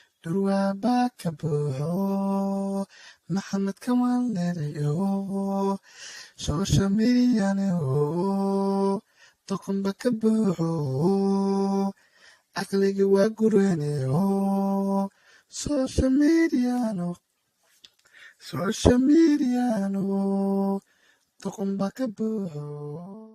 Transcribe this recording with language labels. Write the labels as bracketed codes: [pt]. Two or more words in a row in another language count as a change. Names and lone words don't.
[so] Durwaa baa ka buuxo, Maxamed Kamal Neriyo, [en] social media [so] ne o. Doqon baa ka buuxo, aqligi waa gurene o. [en] Social media no. Social media no. [so] Doqon baa ka buuxo.